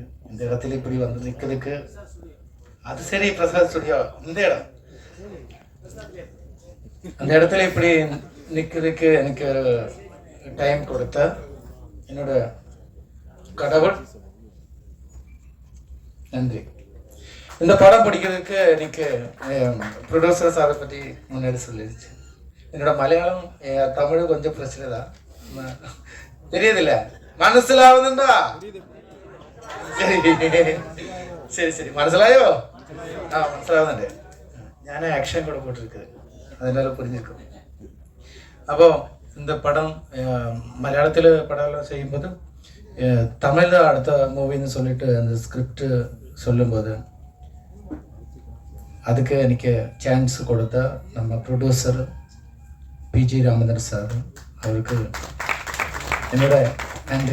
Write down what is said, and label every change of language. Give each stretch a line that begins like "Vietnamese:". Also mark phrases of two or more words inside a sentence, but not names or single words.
Tamil: இந்த இடத்துல இப்படி வந்து நிற்கிறதுக்கு அது சரி பிரசாத் ஸ்டுடியோ இந்த இடம் அந்த இடத்துல இப்படி நிற்கிறதுக்கு எனக்கு ஒரு டைம் கொடுத்த என்னோட கடவுள் நன்றி. இந்த படம் பிடிக்கிறதுக்கு எனக்கு ப்ரொடியூசர் சாரை பற்றி முன்னாடி சொல்லிடுச்சு. என்னோட மலையாளம் தமிழ் கொஞ்சம் பிரச்சனை தான், தெரியுதில்ல,
Malayalam: മനസ്സിലാവുന്നുണ്ടോ? சரி മനസ്സിലായോ? മനസ്സിലാവുന്നുണ്ട്. ഞാൻ ആക്ഷൻ
Tamil: கூட போட்டிருக்குது, அதனால புரிஞ்சிருக்கும். அப்போ இந்த படம் மலையாளத்தில் படம் செய்யும்போது தமிழில் அடுத்த மூவின்னு சொல்லிட்டு அந்த ஸ்கிரிப்ட் சொல்லும்போது அதுக்கு எனக்கு சான்ஸ் கொடுத்த நம்ம ப்ரொடியூசர் பிஜி ராமதர் சார், அவருக்கு என்னோட நன்றி.